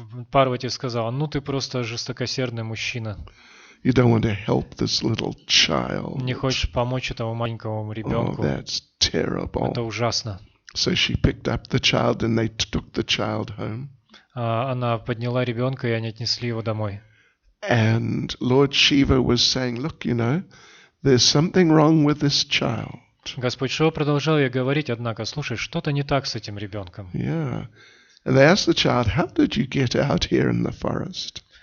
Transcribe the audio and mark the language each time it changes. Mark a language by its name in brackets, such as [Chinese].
[Russian] Парвати сказала, ты просто жестокосердный мужчина. [English] You don't want to help this little child. [Russian] Не хочешь помочь этому маленькому [English] Oh, [Russian] ребенку. [English] that's terrible. [Russian] Это ужасно. [English] So she picked up the child and they took the child home. [Russian] Она подняла ребенка, и они отнесли его домой. [English] And Lord Shiva was saying, look, there's something wrong with this child. [Russian] Господь Шива продолжал ей говорить, однако, слушай, что-то не так с этим ребенком. [English] Yeah. And they asked the child, how did you get out here in the forest?